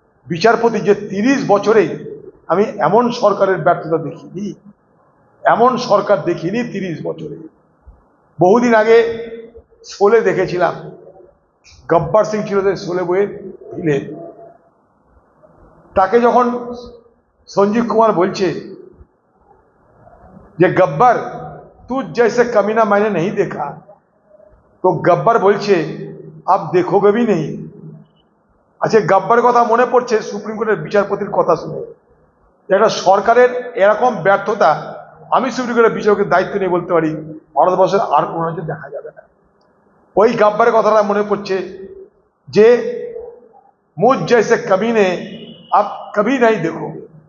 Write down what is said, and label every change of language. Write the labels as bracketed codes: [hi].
[bn] বিচারপতি যে 30 বছরে আমি এমন সরকারের ব্যর্থতা দেখিনি, এমন সরকার দেখিনি 30 বছরে। বহুদিন আগে শোলে দেখেছিলাম, গব্বর সিং ছিল শোলে বইয়ের ভিলেন। তাকে যখন সঞ্জীব কুমার বলছে যে [hi] গব্বর तू जैसे कमीना मैंने नहीं देखा, तो गब्बर बोलছে अब देखोगे भी नहीं। [bn] আচ্ছা, গব্বর কথা মনে পড়ছে সুপ্রিম কোর্টের বিচারপতির কথা শুনে। একটা সরকারের এরকম ব্যর্থতা আমি সুপ্রিম কোর্টের বিচারকের দায়িত্ব নিয়ে বলতে পারি ভারতবর্ষের আর কোনো রাজ্যে দেখা যাবে না। ওই গব্বরের কথাটা মনে পড়ছে যে [hi] মুঝ জैसे कमीने अब कभी नहीं देखोगे।